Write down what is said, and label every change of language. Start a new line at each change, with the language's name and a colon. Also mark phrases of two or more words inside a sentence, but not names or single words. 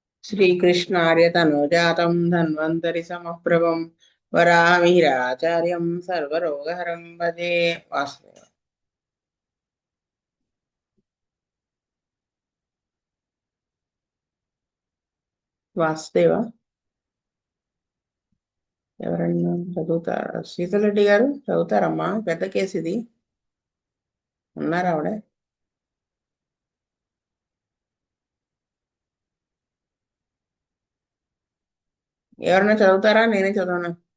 Sanskrit: श्रीकृष्णार्यतनोजातं धन्वन्तरि समप्रभं वराहमिहिराचार्यं सर्वरोगहरं भजे वासुदेव।
Telugu: వాసుదేవ ఎవరన్నా చదువుతారా? శీతలరెడ్డి గారు చదువుతారమ్మా, పెద్ద కేసు ఇది. ఉన్నారా ఆవిడ? ఎవరన్నా చదువుతారా? నేనే చదవనా?